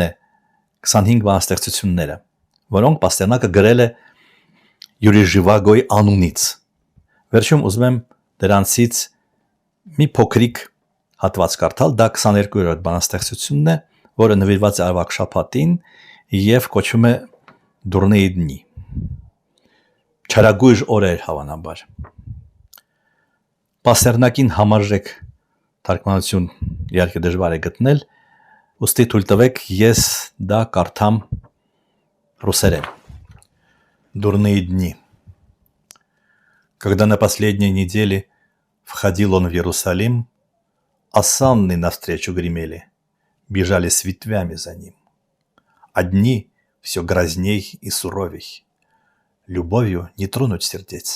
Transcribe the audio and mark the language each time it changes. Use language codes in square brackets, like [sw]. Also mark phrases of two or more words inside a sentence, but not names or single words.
[hy] է 25 բանաստեղծությունները, որոնք Պաստերնակը գրել է Յուրի Ժիվագոյի անունից։ Վերջում ուզում եմ դրանցից մի փոքրիկ հատված կարդալ, դա 22-րդ բանաստեղծությունն է, որը նվիրված է Արվակ շաբաթին եւ կոչվում է [ru] Дурные дни։ [hy] Չարագույժ օրեր հավանաբար։ Պաստերնակին համարժեք թարգմանություն իհարկե դժվար է գտնել, ուստի թույլ տվեք ես դա կարդամ ռուսերեն։ [ru] Дурные дни. Когда на последней неделе входил он в Иерусалим, осанны навстречу гремели, бежали с ветвями за ним. А дни все грозней и суровей, любовью не тронуть сердец.